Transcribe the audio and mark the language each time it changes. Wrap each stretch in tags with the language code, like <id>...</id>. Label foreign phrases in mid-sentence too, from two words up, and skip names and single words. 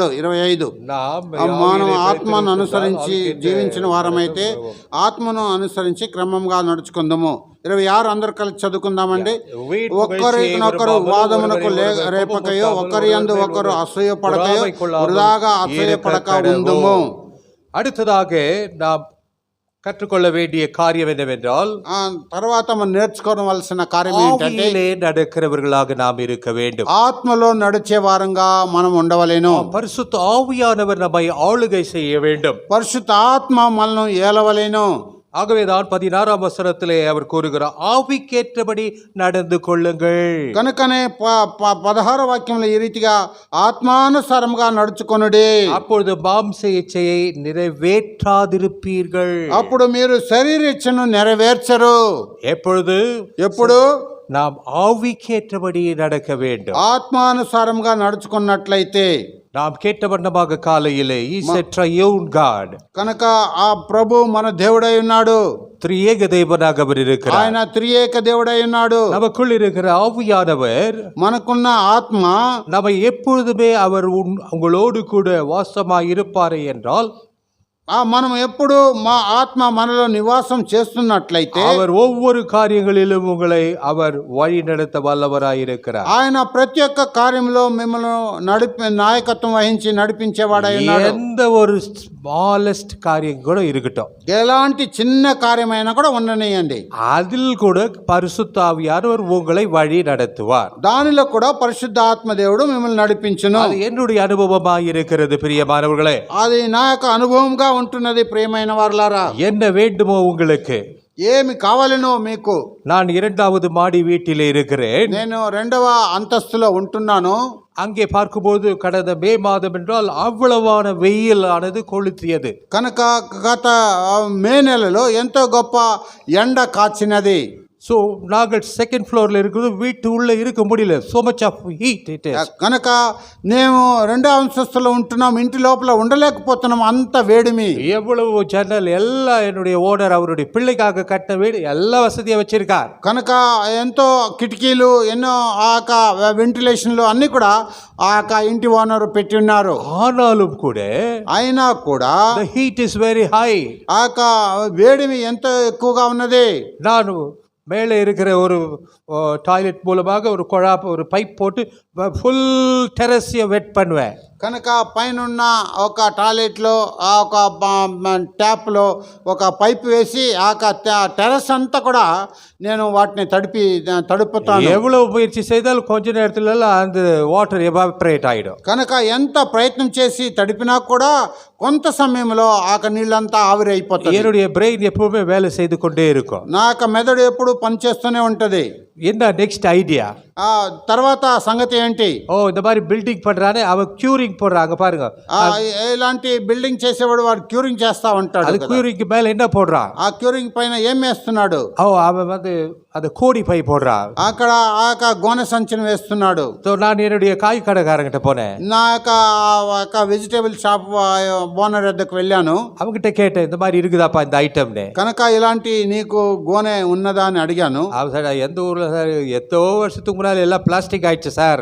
<te>25 మనం ఆత్మను అనుసరించి జీవించిన వారమైతే ఆత్మను అనుసరించి క్రమంగా నడుచుకుందాము. 26 అందరు కలిసి చదువుకుందామండి. ఒకరినొకరు వాదమునకు రేపకయో ఒకరి యందు ఒకరు అసూయపడకయో వృధాగా అసూయపడక ఉందుము.</te> <ta>அடுத்ததாக நாம் கற்றுக்கொள்ள வேண்டிய காரியம் என்னவென்றால்</ta> <te>తర్వాత మనం నేర్చుకోవలసిన కార్యం ఏంటంటే</te> <ta>ஆவியிலே நடக்கிறவர்களாக நாம் இருக்க வேண்டும்.</ta> <te>ఆత్మలో నడిచే వారంగా మనం ఉండవలేను.</te> <ta>பரிசுத்த ஆவியானவர் நம்மை ஆளுகை செய்ய வேண்டும்.</ta> <te>పరిశుద్ధ ఆత్మ మనల్ని ఏలవలేను.</te> <ta>ஆகவேதான் 16ஆம் வசனத்திலே அவர் கூறுகிறார், ஆவிக்கேற்றபடி நடந்து கொள்ளுங்கள்.</ta> <te>కనుకనే 16వ వాక్యంలో ఈ రీతిగా ఆత్మానుసారంగా నడుచుకొనుడి.</te> <ta>அப்பொழுது மாம்ச இச்சையை நிறைவேற்றாதிருப்பீர்கள்.</ta> <te>అప్పుడు మీరు శరీర ఇచ్చను నెరవేర్చరు. ఎప్పుడు</te> <ta>நாம் ஆவிக்கேற்றபடி நடக்க வேண்டும்.</ta> <te>ఆత్మానుసారంగా నడుచుకున్నట్లయితే</te> <ta>நாம் கேட்ட வண்ணமாக காலையிலே</ta> <en>He said triune God.</en> <te>కనుక ఆ ప్రభు మన దేవుడై ఉన్నాడు.</te> <ta>త్రియేక தேவனாக அவர் இருக்கிறார்.</ta> <te>ఆయన త్రియేక దేవుడై ఉన్నాడు.</te> <ta>நமக்குள் இருக்கிற ஆவியானவர்,</ta> <te>మనకున్న ఆత్మ</te> <ta>நம்மை எப்பொழுதுமே அவர் உங்களோடு கூட வாசமாய் இருப்பாரே என்றால்</ta> <te>మనం ఎప్పుడు మా ఆత్మ మనలో నివాసం చేస్తున్నట్లయితే</te> <ta>அவர் ஒவ்வொரு காரியங்களிலும் உங்களை அவர் வழி நடத்த வல்லவராய் இருக்கிறார்.</ta> <te>ఆయన ప్రతి ఒక్క కార్యంలో మిమ్మల్ని నాయకత్వం వహించి నడిపించేవాడై ఉన్నాడు.</te> <ta>எந்த ஒரு ஸ்மாலெஸ்ட் காரியம் கூட இருக்கட்டும்,</ta> <te>ఎలాంటి చిన్న కార్యమైనా కూడా ఉండనియండి,</te> <ta>அதில் கூட பரிசுத்த ஆவியானவர் உங்களை வழி நடத்துவார்.</ta> <te>దానిలో కూడా పరిశుద్ధ ఆత్మ దేవుడు మిమ్మల్ని నడిపించును.</te> <ta>அது என்னுடைய அனுபவமாய் இருக்கிறது பிரியமானவர்களே.</ta> <te>అది నా యొక్క అనుభవంగా ఉంటున్నది. ప్రియమైన వారలారా,</te> <ta>என்ன வேண்டுமோ உங்களுக்கு,</ta> <te>ఏమి కావాలనో మీకు.</te> <ta>நான் 2வது மாடி வீட்டிலே இருக்கிறேன்.</ta> <te>నేను 2వ అంతస్తులో ఉంటున్నాను.</te> <ta>அங்கே பார்க்கும்போது கடந்த மே மாதம் என்றால் அவ்வளவான வெயில் ஆனது கொளுத்தியது.</ta> <te>కనుక గత మే నెలలో ఎంతో గొప్ప ఎండ కాచినది.</te> <ta>సో நாங்கள்</ta> <en>second floorல</en> <ta>இருக்கிறது, வீட்டு உள்ள இருக்க முடியல,</ta> <en>so much of heat it is.</en> <te>కనుక మేము 2వ అంతస్తులో ఉంటున్నాం, ఇంటి లోపల ఉండలేకపోతున్నాం, అంత వేడిమి.</te> <ta>எவ்வளவு ஜன்னல் எல்லாம் என்னுடைய ஓனர் அவருடைய பிள்ளைக்காக கட்டின வீடு எல்லா வசதியும் வச்சிருக்கார்.</ta> <te>కనుక ఎంతో కిటికీలు, ఎన్నో ఆ వెంటిలేషన్లు అన్ని కూడా ఆ ఇంటి ఓనర్ పెట్టి ఉన్నారు.</te> <ta>ஆனாலும் கூட</ta> <te>అయినా కూడా</te> <en>the heat is very high.</en> <te>ఆ వేడిమి ఎంతో ఎక్కువగా ఉన్నది.</te> <ta>நான் மேலே இருக்கிற ஒரு டாய்லெட் மூலமாக ஒரு பைப் போட்டு</ta> <en>full terraceை wet</en> <ta>பண்ணுவேன்.</ta> <te>కనుక పైనున్న ఒక టాయిలెట్లో ఒక ట్యాప్లో ఒక పైప్ వేసి ఆ టెర్రస్ అంతా కూడా నేను వాటిని తడుపుతాను.</te> <ta>எவ்வளவு முயற்சி செய்தாலும் கொஞ்ச நேரத்துல அந்த</ta> <en>water evaporate</en> <ta>ஆயிடும்.</ta> <te>కనుక ఎంత ప్రయత్నం చేసి తడిపినా కూడా కొంత సమయంలో ఆ నీళ్ళంతా ఆవిరైపోతుంది.</te> <ta>என்னுடைய பிரெயின் எப்பவுமே வேலை செய்து கொண்டே இருக்கும்.</ta> <te>నా యొక్క మెదడు ఎప్పుడు పనిచేస్తూనే ఉంటది.</te> <ta>என்ன</ta> <en>next idea?</en> <te>తర్వాత సంగతి ఏంటి?</te> <ta>இந்த மாதிரி பில்டிங் பண்றானே அவன் క్యూరింగ్ போடுறாங்க பாருங்க.</ta> <te>ఇలాంటి బిల్డింగ్ చేసేవాడు వాడు క్యూరింగ్ చేస్తా ఉంటాడు.</te> <ta>அது క్యూరింగ్ மேல என்ன போடுறான்?</ta> <te>ఆ క్యూరింగ్ పైన ఏం వేస్తున్నాడు?</te> <ta>அவன் வந்து அது கோடி பை போடுறான்.</ta> <te>అక్కడ ఆ గోనె సంచిని వేస్తున్నాడు.</te> <ta>நான் என்னுடைய காய் கடைக்காரங்கிட்ட போனேன்.</ta> <te>నా యొక్క</te> <en>vegetable shop owner</en> <te>వద్దకు వెళ్ళాను.</te> <ta>அவங்கிட்ட கேட்டேன், இந்த மாதிரி இருக்குதாப்பா இந்த ஐட்டம்னு.</ta> <te>కనుక ఇలాంటి నీకు గోనె ఉన్నదా అని అడిగాను.</te> <ta>எந்த ஊர்ல சார், எத்தோ வருஷத்துக்கு முன்னாடி எல்லாம் பிளாஸ்டிக் ஆயிடுச்சு சார்.</ta>